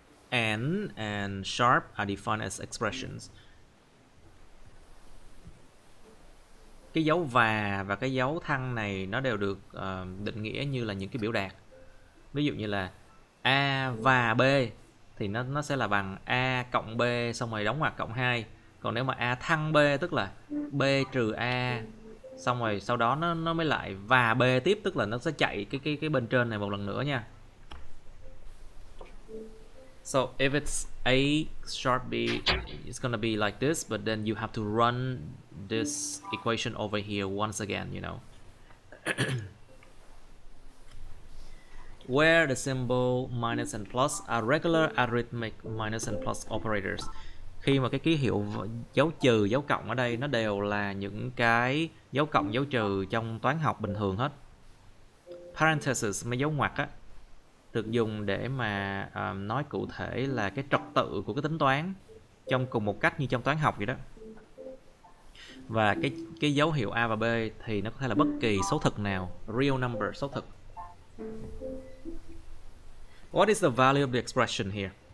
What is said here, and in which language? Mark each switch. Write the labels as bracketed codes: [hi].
[en] and sharp are defined as expressions. [vi] Cái dấu và cái dấu thăng này nó đều được định nghĩa như là những cái biểu đạt. Ví dụ như là A và B thì nó sẽ là bằng A cộng B xong rồi đóng ngoặc cộng 2. Còn nếu mà A thăng B tức là B trừ A xong rồi sau đó nó mới lại và B tiếp, tức là nó sẽ chạy cái bên trên này một lần nữa nha. [en] So if it's A sharp B, it's gonna be like this, but then you have to run this equation over here once again, you know. Where the symbol minus and plus are regular arithmetic minus and plus operators. [vi] Khi mà cái ký hiệu dấu trừ, dấu cộng ở đây nó đều là những cái dấu cộng, dấu trừ trong toán học bình thường hết. Parentheses, mấy dấu ngoặc á, được dùng để mà nói cụ thể là cái trật tự của cái tính toán trong cùng một cách như trong toán học vậy đó. Và cái dấu hiệu A và B thì nó có thể là bất kỳ số thực nào, [en] real number, [vi] số thực. [en] What is the value of the expression here?